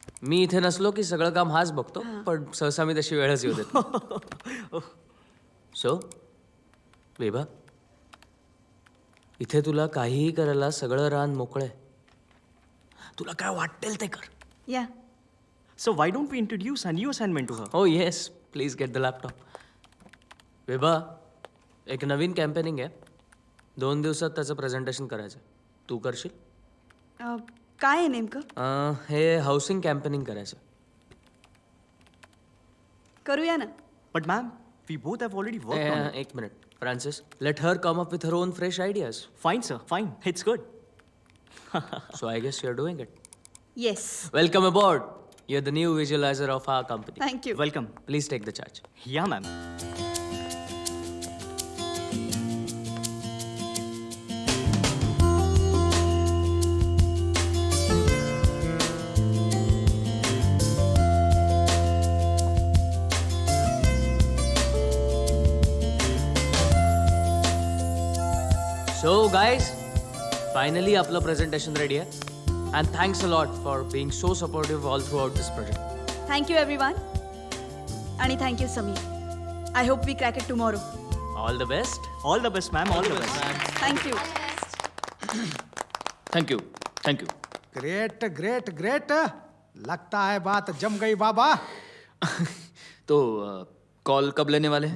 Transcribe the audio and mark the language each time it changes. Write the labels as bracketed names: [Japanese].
[Marathi] मी इथे नसलो की सगळं काम हाच बघतो, पण सहसा मी तशी वेळच येऊ देत. सो बेबा, इथे तुला काहीही करायला सगळं रान मोकळं. तुला काय वाटेल ते कर. या. [English] So why don't we introduce a new assignment to her? [Marathi] हो [English] Yes, please get the laptop. [Marathi] बेबा, एक नवीन कॅम्पेनिंग आहे. 2 दिवसात त्याचं प्रेझेंटेशन करायचं. तू करशील? काय आहे नेमकं? हे हाऊसिंग कॅम्पेनिंग करायचं. करूया ना. [English] But ma'am, we both have already worked on it. एक minute, Francis, let her come up with her own fresh ideas. Fine, sir. Fine. It's good. So I guess you are doing it. Yes. Welcome aboard. You're the new visualizer of our company. Thank you. Welcome. Please take the charge. Yeah, ma'am. So guys, finally [Marathi] आपलं presentation ready आहे. [English] And thanks a lot for being so supportive all throughout this project. Thank you everyone. आणि thank you Sameer. I hope we crack it tomorrow. All the best. All the best, ma'am. All the best. Thank you. Thank you. Thank you. Great great great. [Hindi] लगता है बात जम गई बाबा. तो call कब लेने वाले हैं?